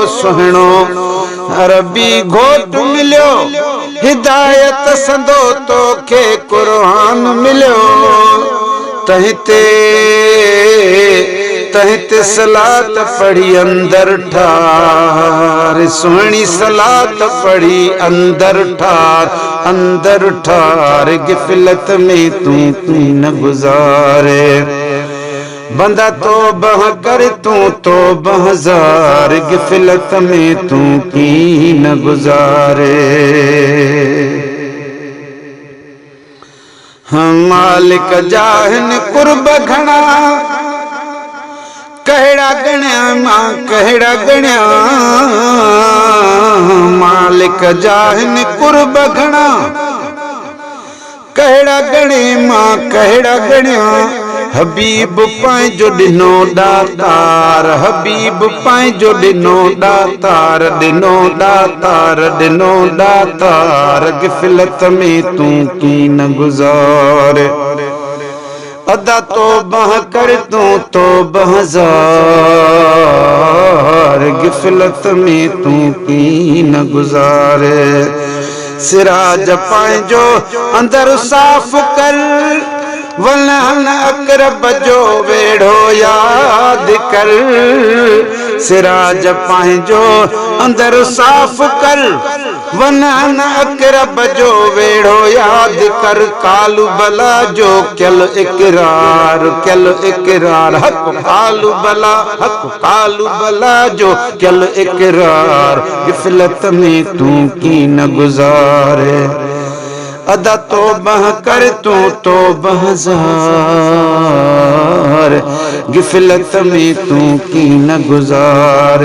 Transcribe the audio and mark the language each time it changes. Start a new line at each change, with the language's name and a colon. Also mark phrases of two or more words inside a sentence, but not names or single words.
Sindhi: सुहिणो अरबी घोट मिलियो, हिदायत संदो तो के कुरान मिलियो। तहिते तहिते सलात पढ़ी अंदर ठार, सुहिणी सलात पढ़ी अंदर ठार, अंदर ठार। गिफलत में तू की न गुजारे। बंदा तो बह कर तू तो बहजार, गिफलत में तू की न गुजारे। हम मालिक जाहिन कुर्ब घणा, कहड़ा गण्या मां कहड़ा गण्या। मालिक जाहिन कुर्ब घणा, कहड़ा गणे मां कहड़ा गण्या। हबीब पंहिंजो ॾिनो दातार, हबीब पंहिंजो ॾिनो दातार, ॾिनो दातार, ॾिनो दातार। गिफलत में तू की न गुजारे। अदा तो बह कर तू तो बहजार, गिफलत में तू की न गुजारे। सिराज पंहिंजो अंदर साफ कर, वलन अकरब जो वेढ़ो याद कर। सिराज पंहिंजो अंदर साफ कर, वलन अकरब जो वेढ़ो याद कर।
Arabic: قالوا بلى
Sindhi: जो कल इकरार, कल इकरार। हक
Arabic: قالوا بلى,
Sindhi: हक
Arabic: قالوا بلى
Sindhi: जो कल इकरार। गिफलत में तू की न गुजारे। अदा तो बह कर तू तो बहजार, गिफलत में तू की न गुजारे।